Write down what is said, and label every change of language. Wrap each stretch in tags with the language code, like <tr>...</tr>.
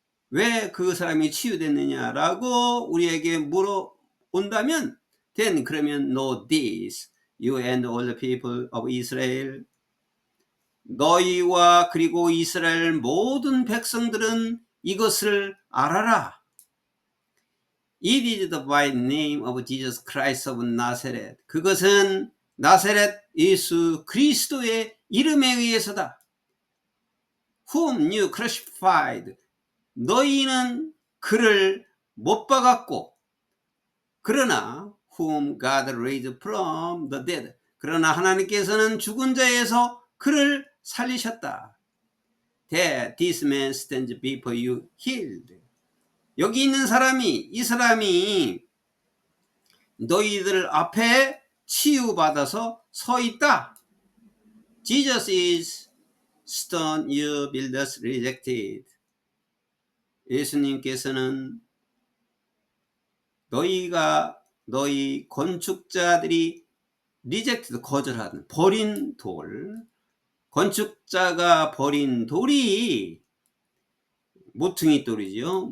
<ko>왜 그 사람이 치유됐느냐라고 우리에게 물어온다면, then 그러면</ko> <en>know this, you and all the people of Israel,</en> <ko>너희와 그리고 이스라엘 모든 백성들은 이것을 알아라.</ko> <en>It is by the name of Jesus Christ of Nazareth.</en> <ko>그것은 나사렛 예수 그리스도의 이름에 의해서다.</ko> <en>Whom you crucified.</en> <ko>너희는 그를 못 박았고, 그러나</ko> <en>whom God raised from the dead.</en> <ko>그러나 하나님께서는 죽은 자에서 그를 살리셨다.</ko> <en>That this man stands before you healed.</en> <ko>여기 있는 사람이, 이 사람이 너희들 앞에 치유받아서 서 있다.</ko> <en>Jesus is stone you builders rejected.</en> <ko>예수님께서는 너희 건축자들이 rejected, 거절하는, 버린 돌, 건축자가 버린 돌이 모퉁이 돌이죠.</ko>